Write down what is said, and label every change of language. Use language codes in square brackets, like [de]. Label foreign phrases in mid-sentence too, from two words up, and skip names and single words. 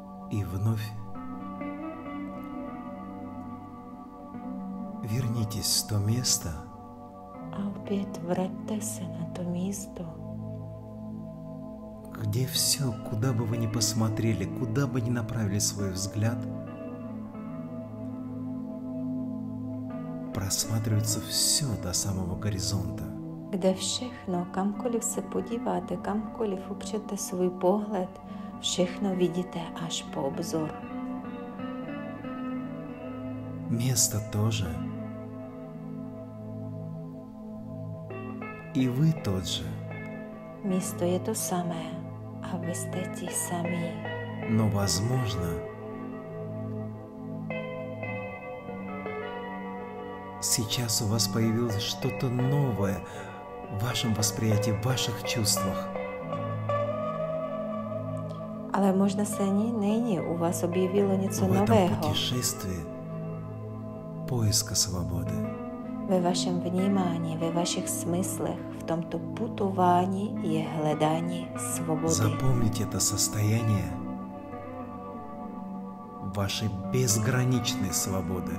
[ru] И вновь вернитесь в то место, [cs] a opět vraťte se na to místo, [ru] где все, куда бы вы ни посмотрели, куда бы ни направили свой взгляд, просматривается все до самого горизонта. [cs] kde všechno, kamkoliv se podíváte, kamkoliv upřete svůj pohled, všechno vidíte až po obzor. [ru] Место тоже. И вы тот же. [cs] Místo je to samé a vy jste ti samí. [ru] Но, возможно, сейчас у вас появилось что-то новое в вашем восприятии, в ваших чувствах. [cs] Ale možná se nyní u vás objevilo něco [ru] В этом [cs] nového [ru] путешествии поиска свободы. [cs] ve vašem vnímání, ve vašich smyslech. V tomto putování je hledání svobody. [ru] Запомните это состояние вашей безграничной свободы.